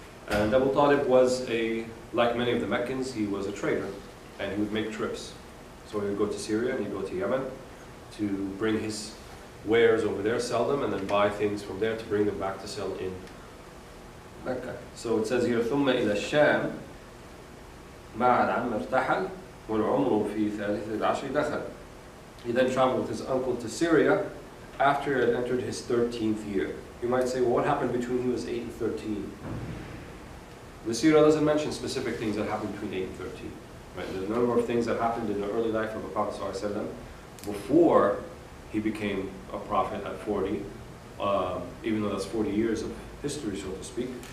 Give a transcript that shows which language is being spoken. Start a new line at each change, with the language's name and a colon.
English: And Abu Talib was like many of the Meccans, he was a trader, and he would make trips. So he would go to Syria and he'd go to Yemen to bring his wares over there, sell them, and then buy things from there to bring them back to sell in Mecca. So it says here,
Arabic: ثم إلى الشام مع العم ارتحل والعمر في ثالث العشر دخل.
English: He then traveled with his uncle to Syria after he had entered his 13th year. You might say, well, what happened between he was 8 and 13? The Sirah doesn't mention specific things that happened between 8 and 13. Right? There's a number of things that happened in the early life of the Prophet ﷺ before he became a prophet at 40, even though that's 40 years of history, so to speak.